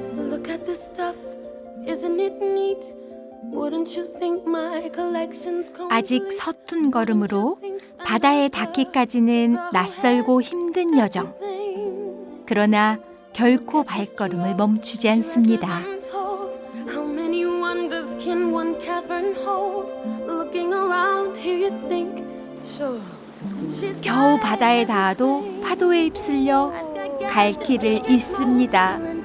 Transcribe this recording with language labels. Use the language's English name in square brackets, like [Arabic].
[English] Look at this stuff, isn't it neat? Wouldn't you think my collection's [Korean] 아직 서툰 걸음으로 바다에 닿기까지는 낯설고 힘든 여정. 그러나 결코 발걸음을 멈추지 않습니다. [English] How many wonders can one cavern hold? Looking around here you think, sure. [Korean] 겨우 바다에 닿아도 파도에 휩쓸려 갈 길을 잃습니다.